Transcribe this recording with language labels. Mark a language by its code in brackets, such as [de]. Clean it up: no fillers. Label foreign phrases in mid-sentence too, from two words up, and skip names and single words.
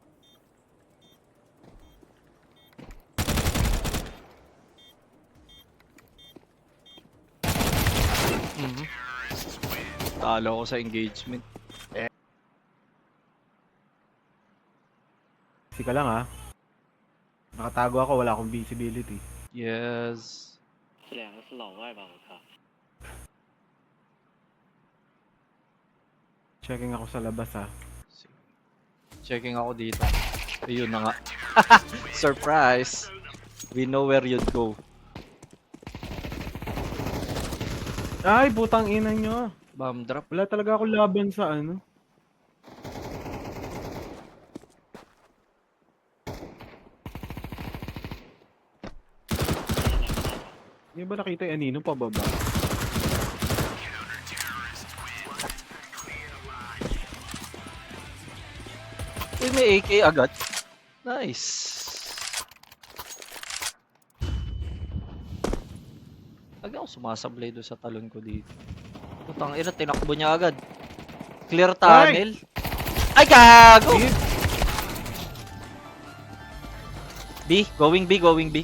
[tl] Mhm. Talo ko sa engagement. Sika lang ah. Nakatago ako, wala akong visibility. Yes. [zh] 这两个是老外吧？我靠！ [tl] Checking ako sa labas ah. Checking ako dito. Ayun na nga. [en] Surprise! We know where you'd go. [tl] Ay, putang ina nyo. [en] Bomb drop. [tl] Wala talaga ako laban sa ano. Hindi ba nakita yung anino pababa? Uy, may AK agad. Nice. Lagi ako sumasablay doon sa talon ko dito. Putang ina, tinakbo niya agad. [en] Clear tunnel. [tl] Ay, gago! [en] B, going B, going B.